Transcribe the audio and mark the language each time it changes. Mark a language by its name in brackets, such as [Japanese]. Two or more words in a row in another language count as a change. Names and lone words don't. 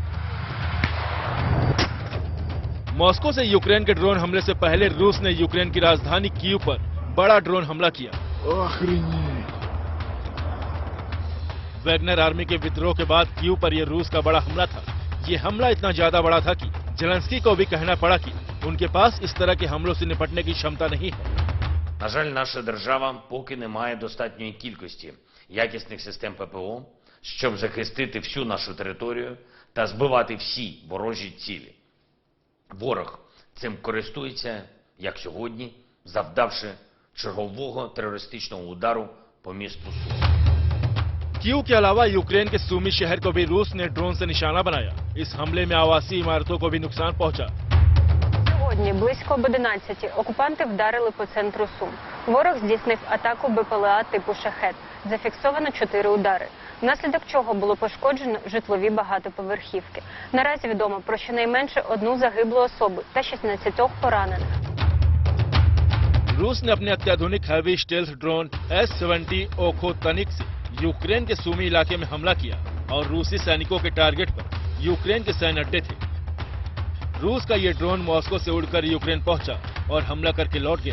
[Hindi] मॉस्को से यूक्रेन के ड्रोन हमले से पहले रूस ने यूक्रेन की राजधानी कीव पर बड़ा ड्रोन हमला किया। वैगनर आर्मी के विद्रोह के बाद कीव पर यह रूस का बड़ा हमला था। ये हमला इतना ज्यादा बड़ा था कि ज़ेलेंस्की को भी कहना पड़ा कि उनके पास इस तरह के हमलों से निपटने की क्षमता नहीं है। [Ukrainian] На жаль, наша держава поки не має достатньої кількості якісних систем ППО, щоб захистити всю нашу територію та збивати всі ворожі цілі. Ворог цим користується, як сьогодні, завдавши чергового терористичного удару по місту Сумі. [Hindi] कीव के अलावा यूक्रेन के सूमी शहर को भी रूस ने ड्रोन से निशाना बनाया। इस हमले में आवासीय इमारतों को भी नुकसान पहुंचा। [Ukrainian] Сьогодні близько об 11 окупанти вдарили по центру Сум. Ворог здійснив атаку БПЛА типу «Шахед». Зафіксовано 4 удари, внаслідок чого було пошкоджено житлові багатоповерхівки. Наразі відомо про щонайменше 1 загиблу особу та 16 поранених. [Hindi] रूस ने अपने अत्याधुनिक [English] heavy stealth drone [Hindi] S-70 ओखोतनिक से यूक्रेन के सूमी इलाके में हमला किया और रूसी सैनिकों के टारगेट पर यूक्रेन के सैन्य अड्डे थे। रूस का ये ड्रोन मॉस्को से उड़कर यूक्रेन पहुंचा और हमला करके लौट गया।